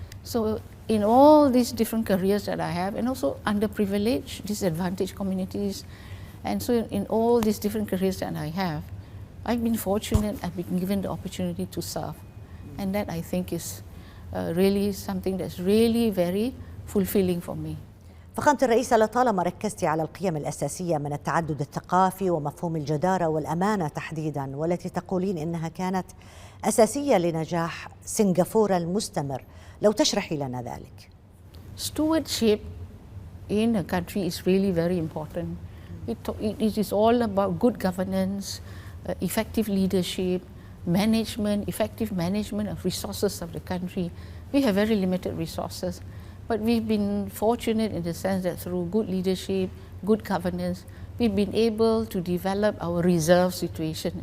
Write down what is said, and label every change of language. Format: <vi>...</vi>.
<en>So in all these different careers that I have, and also underprivileged, disadvantaged communities, and so in all these different careers that I have, I've been fortunate, I've been given the opportunity to serve. And that I think is really something that's really very fulfilling for me.</en> <ar>فخامة الرئيسة، لطالما ركزتي على القيم الأساسية من التعدد الثقافي ومفهوم الجدارة والأمانة تحديداً، والتي تقولين إنها كانت أساسية لنجاح سنغافورة المستمر، لو تشرحي لنا ذلك.</ar> <en>Stewardship in a country is really very important. It is all about good governance, effective leadership, management, effective management of resources of the country. We have very limited resources, but we've been fortunate in the sense that through good leadership, good governance, we've been able to develop our reserve situation.</en>